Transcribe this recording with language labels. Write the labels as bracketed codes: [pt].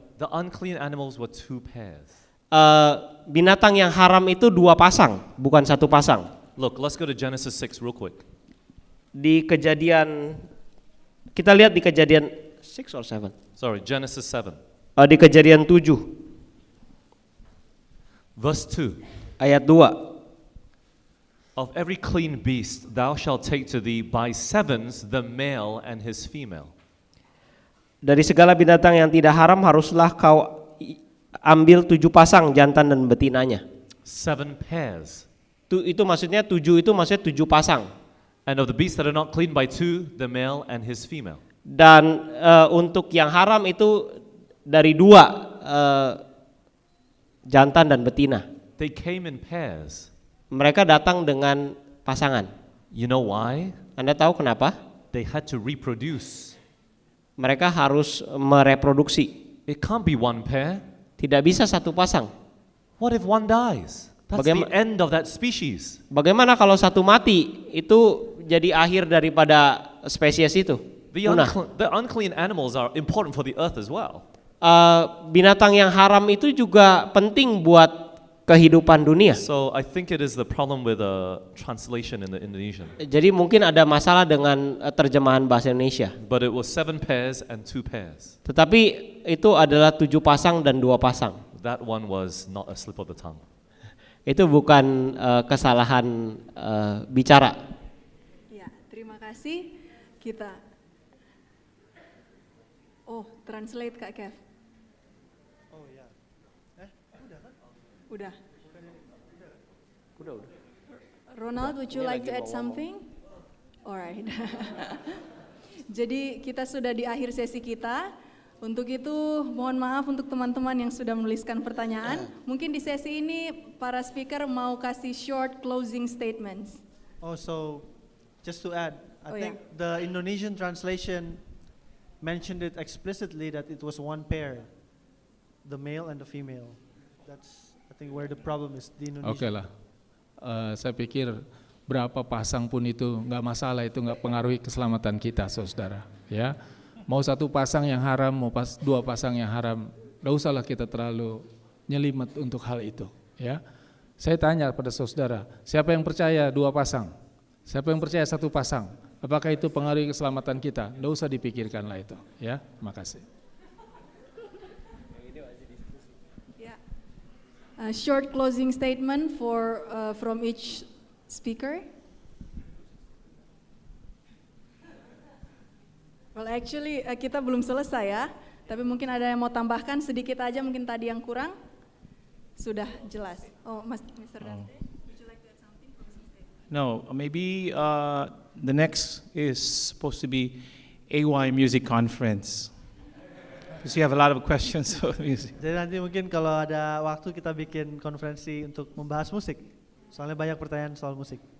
[en] The unclean animals were 2 pairs. [id] Binatang yang haram itu dua pasang, bukan satu pasang. [en] Look, let's go to Genesis 6 real quick. [id] Di kejadian, kita lihat di kejadian 6 or 7. [en] Sorry, Genesis 7, [id] Di kejadian 7 [en] verse 2. [id] ayat 2. [en] Of every clean beast thou shalt take to thee by sevens the male and his female. [id] Dari segala binatang yang tidak haram haruslah kau ambil 7 pasang jantan dan betinanya. [en] 7 pairs. [id] Itu maksudnya 7 itu maksudnya 7 pasang. [en] And of the beasts that are not clean by 2, the male and his female. [id] Dan untuk yang haram itu dari 2 jantan dan betina. [en] They came in pairs. [id] Mereka datang dengan pasangan. [en] You know why? [id] Anda tahu kenapa? [en] They had to reproduce. [id] Mereka harus mereproduksi. [en] It can't be 1 pair. [id] Tidak bisa satu pasang. [en] What if one dies? That's the end of that species. [id] Bagaimana kalau satu mati? Itu jadi akhir daripada spesies itu. [en] The unclean animals are important for the earth as well. [id] Binatang yang haram itu juga penting buat kehidupan dunia. [en] So I think it is the problem with translation in the Indonesian. [id] Jadi mungkin ada masalah dengan terjemahan bahasa Indonesia. [en] But it was 7 pairs and 2 pairs. [id] Tetapi itu adalah 7 pasang dan 2 pasang. [en] That one was not a slip of the tongue. [id] Itu bukan kesalahan bicara. Ya, terima kasih. Kita translate Kak Kev. Oh ya. Udah kan? Udah. [en] Ronald, would you like to add something? [id] Alright. Jadi kita sudah di akhir sesi kita. Untuk itu mohon maaf untuk teman-teman yang sudah menuliskan pertanyaan. Mungkin di sesi ini para speaker mau kasih [en] short closing statements. Oh, so just to add, I Oh, think the Indonesian translation mentioned it explicitly that it was 1 pair, the male and the female. That's I think where the problem is. The Indonesian. [id] Oke lah. Saya pikir berapa pasang pun itu nggak masalah, itu nggak pengaruhi keselamatan kita, saudara. Ya, mau 1 pasang yang haram, mau 2 pasang yang haram, nggak usahlah kita terlalu nyelimet untuk hal itu. Ya, saya tanya pada saudara, siapa yang percaya 2 pasang? Siapa yang percaya 1 pasang? Apakah itu pengaruhi keselamatan kita? Nggak usah dipikirkanlah itu. Ya, terima kasih. [en] A short closing statement from each speaker. Well, actually [id] kita belum selesai ya, tapi mungkin ada yang mau tambahkan sedikit aja, mungkin tadi yang kurang sudah jelas. [en] Oh, Mr. Dante, would you like to add something? No, maybe the next is supposed to be AY Music Conference. Because you have a lot of questions about music. [id] Jadi nanti mungkin kalau ada waktu kita bikin konferensi untuk membahas musik. Soalnya banyak pertanyaan soal musik.